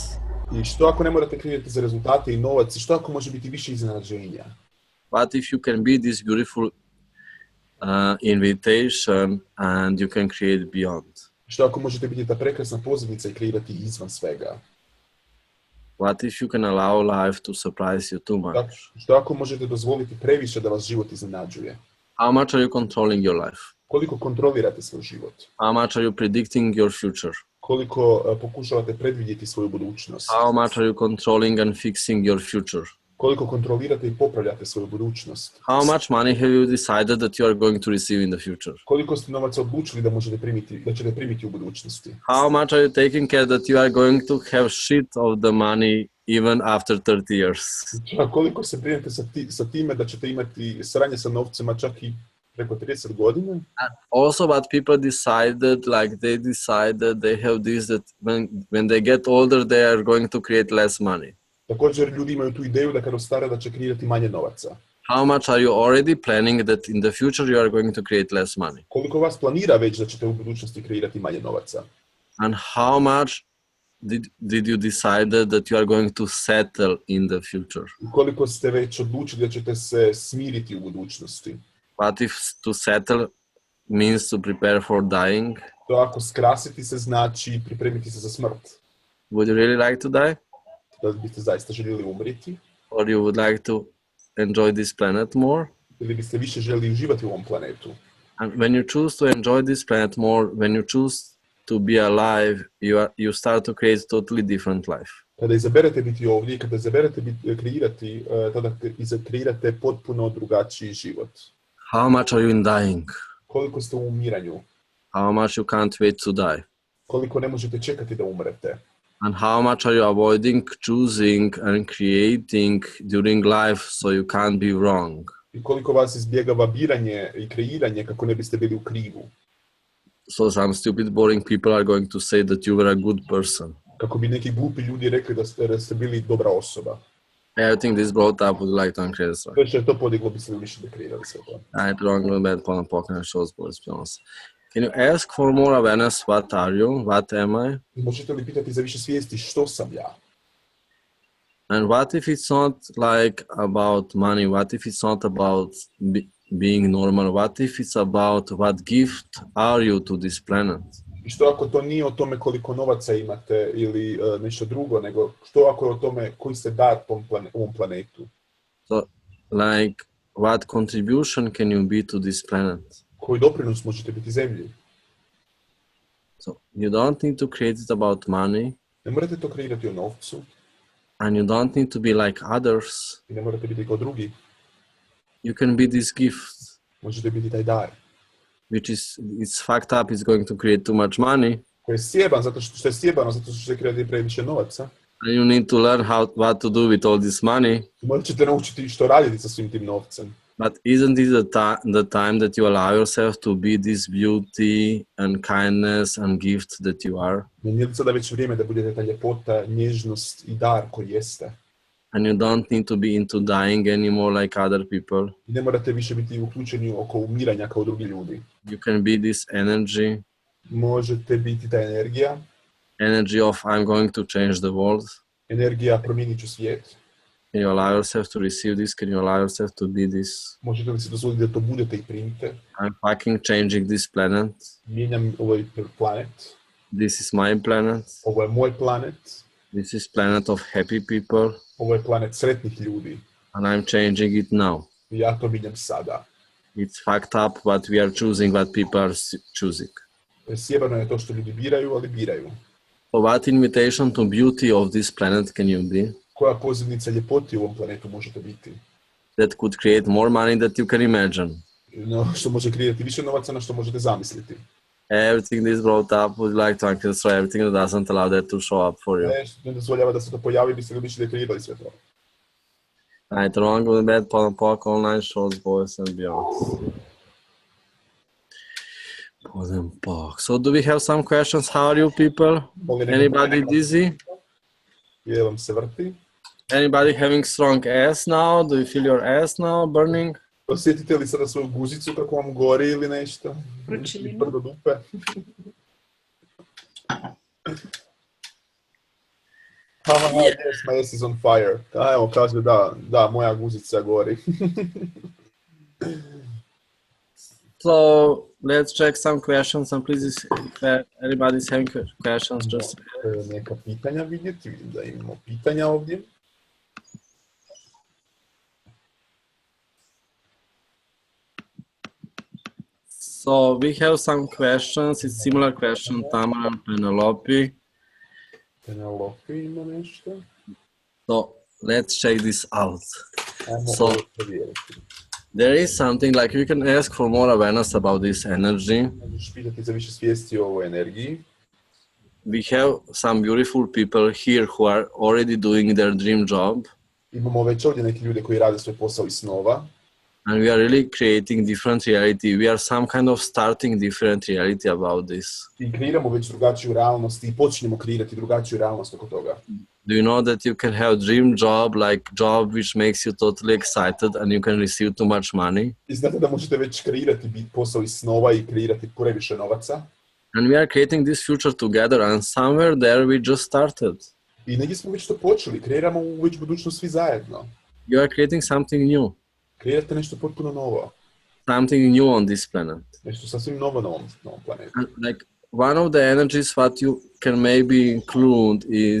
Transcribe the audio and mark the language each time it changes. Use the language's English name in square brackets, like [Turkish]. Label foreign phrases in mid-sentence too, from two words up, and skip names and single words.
[Croatian] I što ako ne morate kreirati za rezultate i novac? I što ako može biti više iznenađenja? [English] What if you can be this beautiful invitation and you can create beyond? [Croatian] Što ako možete biti ta prekrasna pozivnica i kreirati izvan svega? [English] What if you can allow life to surprise you too much? [Croatian] Što ako možete dozvoliti previše da vas život iznenađuje? [English] How much are you controlling your life? [Croatian] Koliko kontrolirate svoj život? [English] How much are you predicting your future? [Croatian] Koliko pokušavate predvidjeti svoju budućnost? [English] How much are you controlling and fixing your future? [Croatian] Koliko kontrolirate i popravljate svoju budućnost? [English] How much money have you decided that you are going to receive in the future? [Croatian] Koliko ste novaca odlučili da ćete primiti u budućnosti? [English] How much are you taking care that you are going to have shit of the money even after 30 years? [Croatian] A koliko se brinete sa time da ćete imati sranje sa novcima čak i preko 30 godina? [English] Also, but people decided, they have this, that when they get older, they are going to create less money. [Croatian] Također ljudi imaju tu ideju da kad ostare da će kreirati manje novaca. [English] How much are you already planning that in the future you are going to create less money? [Croatian] Koliko vas planira već da ćete u budućnosti kreirati manje novaca? [English] And how much did you decide that you are going to settle in the future? [Croatian] Koliko ste već odlučili da ćete se smiriti u budućnosti? [English] What if to settle means to prepare for dying? [Croatian] To ako skrasiti se znači pripremiti se za smrt. [English] Would you really like to die? [Croatian] Da biste zaista željeli umriti? [English] Or you would like to enjoy this planet more? [Croatian] Ili biste više željeli uživati u ovom planetu? [English] And when you choose to enjoy this planet more, when you choose to be alive, you start to create totally different life. [Croatian] Kada izaberete biti ovdje i kada izaberete kreirati, tada kreirate potpuno drugačiji život. [English] How much are you in dying? [Croatian] Koliko ste u umiranju? [English] How much you can't wait to die? [Croatian] Koliko ne možete čekati da umrete? [English] And how much are you avoiding choosing and creating during life so you can't be wrong? [Croatian] I koliko vas izbjegava biranje i kreiranje kako ne biste bili u krivu? [English] So some stupid, boring people are going to say that you were a good person. [Croatian] Kako bi neki glupi ljudi rekli da ste bili dobra osoba. [English] Everything this brought up would like to uncreate. [Croatian] Sve što je to podiglo bi se više da kreirali sve to. [English] Right, wrong, bad, pon pokren, shows, boys, pions. Can you ask for more awareness? What are you? What am I? [Croatian] Možete li pitati za više svijesti što sam ja? [English] And what if it's not like about money? What if it's not about being normal? What if it's about what gift are you to this planet? [Croatian] I što ako to nije o tome koliko novaca imate ili nešto drugo, nego što ako je o tome koji ste dar ovom planetu? [English] So, like, what contribution can you be to this planet? [Croatian] Koji doprinos možete biti zemlji? [English] So, you don't need to create it about money. [Croatian] Ne morate to kreirati o novcu. [English] And you don't need to be like others. [Croatian] I ne morate biti kao drugi. [English] You can be this gift, [Croatian] Možete biti taj dar. [English] which is, it's fucked up, it's going to create too much money. [Croatian] Koji je sjeban zato što je sjebano, zato što će kreirati previše novaca. [English] And you need to learn what to do with all this money. [Croatian] Morat ćete naučiti što raditi sa svim tim novcem. [English] But isn't it the time that you allow yourself to be this beauty and kindness and gift that you are? [Croatian] Nije li sada već vrijeme da budete ta ljepota, nježnost i dar koji jeste? [English] And you don't need to be into dying anymore like other people. [Croatian] I ne morate više biti uključeni oko umiranja kao drugi ljudi. [English] You can be this energy [Croatian] Možete biti ta energija, [English] of I'm going to change the world. [Croatian] energija promijenit ću svijet. [English] Can you allow yourself to receive this? Can you allow yourself to be this? [Croatian] Možete li se dozvoliti da to budete i primite? [English] I'm fucking changing this planet. [Croatian] Mijenjam ovaj planet. [English] This is my planet. [Croatian] Ovo je moj planet. [English] This is planet of happy people. [Croatian] Ovo je planet sretnih ljudi. [English] And I'm changing it now. [Croatian] I ja to mijenjam sada. [English] It's fucked up what we are choosing, what people are choosing. [Croatian] Sjebano je to što ljudi biraju, ali biraju. [English] So what invitation to beauty of this planet can you be? [Croatian] Koja pozivnica ljepoti u ovom planetu možete biti? [English] That could create more money that you can imagine. [Croatian] No, što može kreirati više novaca na što možete zamisliti. [English] Everything this brought up would like to destroy everything that doesn't allow that to show up for you. [Croatian] Ne dozvoljava da se to pojavi, biste ga više kreirali sve to. [English] Right, wrong with bad, pok, online shows, boys and beyond. Pok. So do we have some questions? How are you people? Anybody dizzy? [Croatian] Je vam se vrti? [English] Anybody having strong ass now? Do you feel your ass now burning? [Croatian] Osjetite li sada svoju guzicu kako vam gori ili nešto? Vrućinu. Brdo dupe. [English] Yes, my ass is on fire. [Croatian] A evo, kaže da, moja guzica gori. [English] So let's check some questions and please, if anybody's having questions, just... [Croatian] Neka pitanja vidjeti, vidim da imamo pitanja ovdje. [English] So we have some questions. It's similar question, Tamara and Penelope. [Croatian] Penelope ima nešto. [English] So let's check this out. [Croatian] Ajmo [English] So- [Croatian] ovo provjeriti. [English] There is something like you can ask for more awareness about this energy. [Croatian] Možeš pitati za više svijesti o ovoj energiji. [English] We have some beautiful people here who are already doing their dream job, [Croatian] Imamo već ovdje neke ljude koji rade svoj posao iz snova. [English] and we are really creating different reality. We are some kind of starting different reality about this. [Croatian] I kreiramo već drugačiju realnost i počinjemo kreirati drugačiju realnost oko toga. [English] Do you know that you can have dream job, like job which makes you totally excited and you can receive too much money? [Croatian] I znate da možete već kreirati posao iz snova i kreirati previše novaca. [English] And we are creating this future together, and somewhere there we just started. [Croatian] I negdje smo već to počeli, kreiramo već budućnost svi zajedno. [English] You are creating something new. [Croatian] Kreirate nešto potpuno novo. [English] Something new on this planet. [Croatian] Nešto sasvim novo na ovom planetu. [English] And like one of the energies what you can maybe include is